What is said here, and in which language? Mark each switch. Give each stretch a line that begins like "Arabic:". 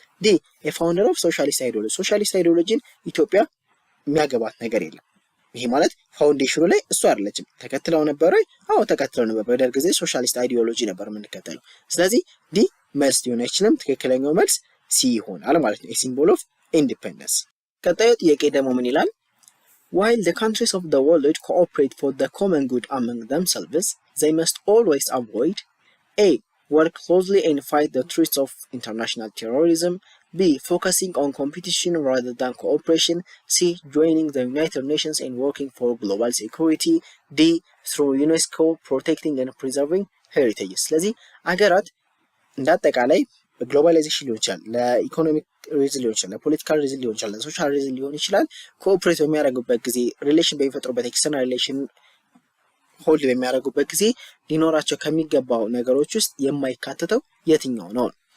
Amharic: ዲ
English: a founder of socialist ideology
Amharic: ሶሻሊስት አይዲዮሎጂን ኢትዮጵያ የሚያገባት ነገር የለም። ይሄ ማለት ፋውንዴሽኑ ላይ እሱ አይደለችም። ተከትለው ነበር ወይ? አዎ ተከትለው ነበር። በደርግ ጊዜ ሶሻሊስት አይዲዮሎጂ ነበር የምንከተለው። ስለዚህ ዲ መልስ ሊሆን አይችልም። ትክክለኛው መልስ ሲ ይሆናል ማለት ነው።
English: ሲምቦል ኦፍ ኢንዲፔንደንስ።
Amharic: ቀጣዩ ጥያቄ ደግሞ ምን ይላል?
English: While the countries of the world cooperate for the common good among themselves, they must always avoid A. Work closely and fight the threats of international terrorism. B. Focusing on competition rather than cooperation. C. Joining the United Nations and working for global security. D. Through UNESCO protecting and preserving heritage.
Amharic: ስለዚህ አገራት እንዳጠቃላይ በግሎባላይዜሽን ሊሆን ይችላል፣ ለኢኮኖሚክ ሪዝን ሊሆን ይችላል፣ ለፖለቲካል ሪዝን ሊሆን ይችላል፣ ለሶሻል ሪዝን ሊሆን ይችላል። ኮኦፕሬት በሚያደርጉበት ጊዜ ሪሌሽን በሚፈጥሩበት ኤክስተርናል ሪሌሽን ሆልድ በሚያደርጉበት ጊዜ ሊኖራቸው ከሚገባው ነገሮች ውስጥ የማይካተተው የትኛው ነው?